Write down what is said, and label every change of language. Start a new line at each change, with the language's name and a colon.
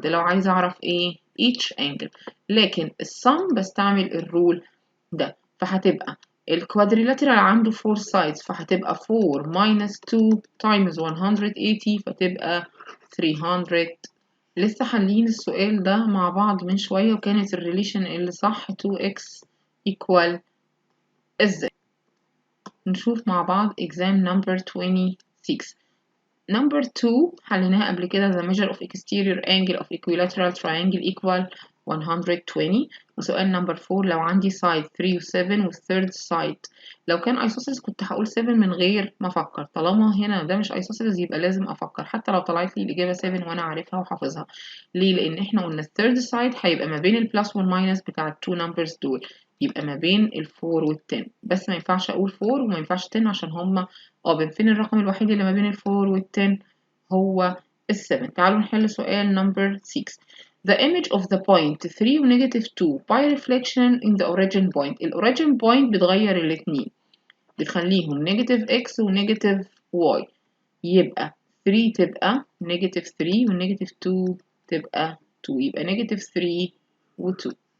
Arabic: ده لو عايزة أعرف ايه؟
English: each angle.
Arabic: لكن السم بستعمل الرول ده، فهتبقى الكوادريلاترال عنده 4 sides، فهتبقى 4 minus 2 times 180 فتبقى 300. لسه حالين السؤال ده مع بعض من شوية وكانت الريليشن اللي صح 2x equal ازاي. نشوف مع بعض
English: exam number 26. number 2
Arabic: حليناها قبل كده
English: the measure of exterior angle of equilateral triangle equal 120.
Arabic: وسؤال
English: number 4
Arabic: لو عندي side 3 و 7 والثيرد side. لو كان isosceles كنت هقول 7 من غير ما افكر، طالما هنا ده مش isosceles يبقى لازم افكر حتى لو طلعت لي الاجابه 7 وانا عارفها وحافظها. ليه؟ لان احنا قلنا الثيرد side هيبقى ما بين البلس والماينس بتاع التو نمبرز دول، يبقى ما بين الفور والتن. بس ما ينفعش اقول 4 وما ينفعش 10 عشان هما فين الرقم الوحيد اللي ما بين الفور والتن؟ هو 7. تعالوا نحل سؤال number 6.
English: The image of the point 3 و negative 2 by reflection in the origin point.
Arabic: ال
English: origin point
Arabic: بتغير الاتنين، بتخليهم
English: negative x
Arabic: و
English: negative y،
Arabic: يبقى 3 تبقى negative 3 و negative 2 تبقى 2، يبقى negative 3 و 2.